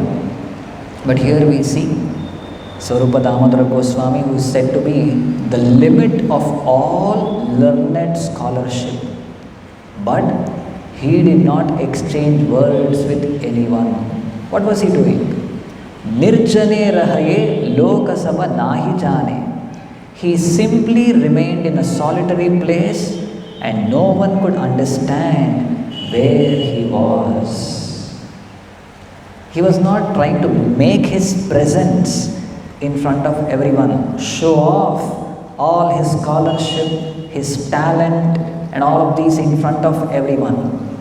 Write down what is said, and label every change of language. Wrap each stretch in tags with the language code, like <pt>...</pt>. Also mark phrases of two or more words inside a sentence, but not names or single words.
<en>But here we see Swarupa Damodara Goswami, who is said to be the limit of all learned scholarship. But he did not exchange words with anyone. What was he doing?</en> <bn>নির্জনে রহয়ে লোকসভা নাহি জানে.</bn> <en>He simply remained in a solitary place and no one could understand where he was. He was not trying to make his presence in front of everyone, show off all his scholarship, his talent and all of these in front of everyone.</en>